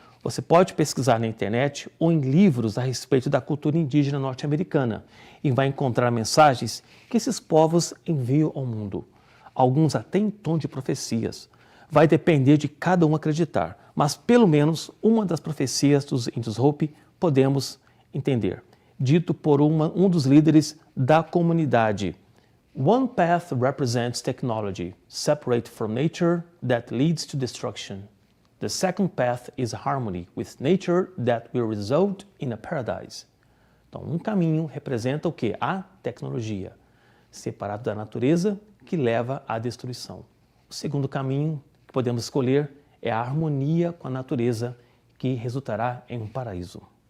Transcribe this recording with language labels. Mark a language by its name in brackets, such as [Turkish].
[Portuguese] Você pode pesquisar na internet ou em livros a respeito da cultura indígena norte-americana e vai encontrar mensagens que esses povos enviam ao mundo. Alguns até em tom de profecias. Vai depender de cada um acreditar, mas pelo menos uma das profecias dos índios Hopi podemos entender. Dito por um dos líderes da comunidade. [English] One path represents technology, separate from nature, that leads to destruction. The second path is harmony with nature that will result in a paradise. [Portuguese] Então, um caminho representa o quê? A tecnologia, separado da natureza, que leva à destruição. O segundo caminho que podemos escolher é a harmonia com a natureza, que resultará em um paraíso.